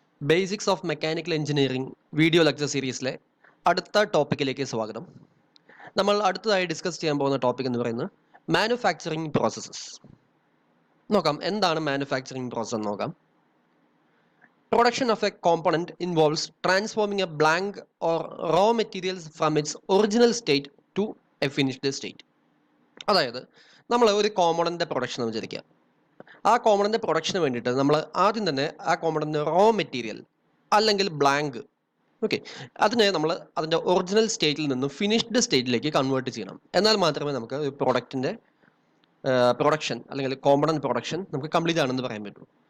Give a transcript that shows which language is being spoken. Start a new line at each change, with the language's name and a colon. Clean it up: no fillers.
Malayalam: Basics of Mechanical Engineering video lecture സീരീസിലെ അടുത്ത ടോപ്പിക്കിലേക്ക് സ്വാഗതം. നമ്മൾ അടുത്തതായി ഡിസ്കസ് ചെയ്യാൻ പോകുന്ന ടോപ്പിക് എന്ന് പറയുന്നത് മാനുഫാക്ചറിംഗ് പ്രോസസ്സസ്. നോക്കാം എന്താണ് മാനുഫാക്ചറിംഗ് പ്രോസസ് എന്ന് നോക്കാം.
English: Production of a component involves transforming a blank or raw materials from its original state to a finished state.
Malayalam: അതായത് നമ്മൾ ഒരു കോമ്പണന്റിന്റെ പ്രൊഡക്ഷൻ എന്ന് വിചാരിക്കുക. ആ കോമ്പണന്റ് പ്രൊഡക്ഷന് വേണ്ടിയിട്ട് നമ്മൾ ആദ്യം തന്നെ ആ കോമ്പണന്റ് റോ മെറ്റീരിയൽ അല്ലെങ്കിൽ ബ്ലാങ്ക്, ഓക്കെ, അതിനെ നമ്മൾ അതിൻ്റെ ഒറിജിനൽ സ്റ്റേറ്റിൽ നിന്നും ഫിനിഷ്ഡ് സ്റ്റേറ്റിലേക്ക് കൺവേർട്ട് ചെയ്യണം. എന്നാൽ മാത്രമേ നമുക്ക് ഒരു പ്രോഡക്റ്റിൻ്റെ പ്രൊഡക്ഷൻ അല്ലെങ്കിൽ കോമ്പണന്റ് പ്രൊഡക്ഷൻ നമുക്ക് കംപ്ലീറ്റ് ആണെന്ന് പറയാൻ പറ്റൂ.